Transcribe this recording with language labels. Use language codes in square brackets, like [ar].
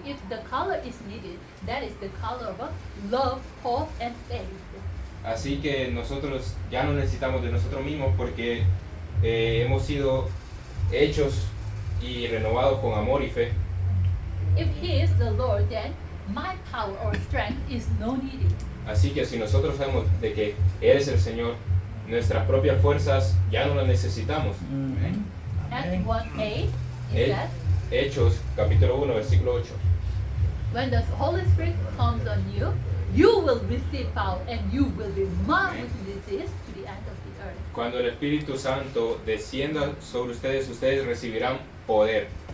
[en] If the color is needed, that is the color of love, hope, and faith. [es] Así que nosotros ya no necesitamos de nosotros mismos porque hemos sido hechos y renovados con amor y fe. [en] If He is the Lord, then my power or strength is no needed. [es] Así que si nosotros sabemos de que Él es el Señor, nuestras propias fuerzas ya no las necesitamos. Amén. [en] Acts [es] Amén. [en] 1:8 is Eh. that [es] Hechos capítulo 1 versículo 8. [en] when the Holy Spirit comes on you, you will receive power and you will be my witnesses to the end of the earth. [es] Cuando el Espíritu Santo descienda sobre ustedes, ustedes recibirán poder.